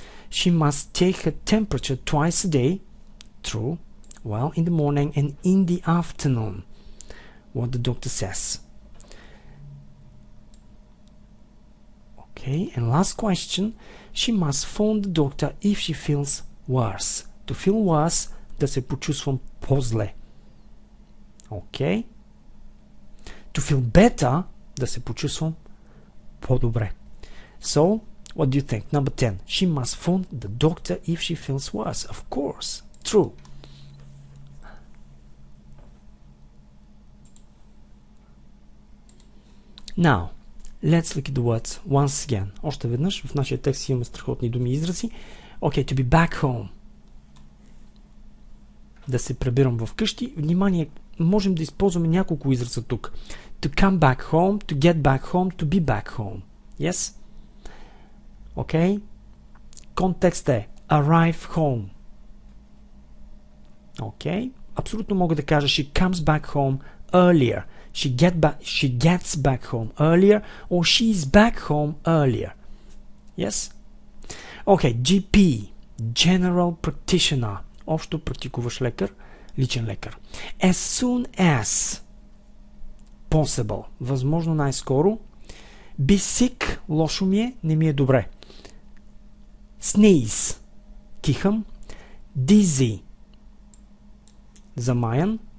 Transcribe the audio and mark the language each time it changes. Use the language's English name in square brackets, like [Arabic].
[English] She must take her temperature twice a day. True. Well, in the morning and in the afternoon. What the doctor says. Okay, and last question. She must phone the doctor if she feels worse. To feel worse, [Bulgarian] да се почувствам по-зле. [English] Okay. To feel better, [Bulgarian] да се почувствам по-добре. [English] So, what do you think? Number 10. She must phone the doctor if she feels worse. Of course. True. Now, let's look at the words once again. [Bulgarian] Още веднъж в нашия текст имаме страхотни думи и изрази. [English] Okay, to be back home. [Bulgarian] Да се прибирам в къщи. Внимание, можем да използваме няколко израза тук. [English] To come back home, to get back home, to be back home. Yes? Okay? [Bulgarian] Контекст е [English] arrive home. Okay? [Bulgarian] Абсолютно мога да кажа [English] she comes back home earlier. She gets back home earlier or she is back home earlier. Yes? Okay, GP. General practitioner. [Bulgarian] Общо практикуващ лекар, личен лекар. [English] As soon as possible. [Bulgarian] Възможно най-скоро. [English] Be sick. [Bulgarian] Лошо ми е, не ми е добре. Sneeze. Кихам. Dizzy. Замаян.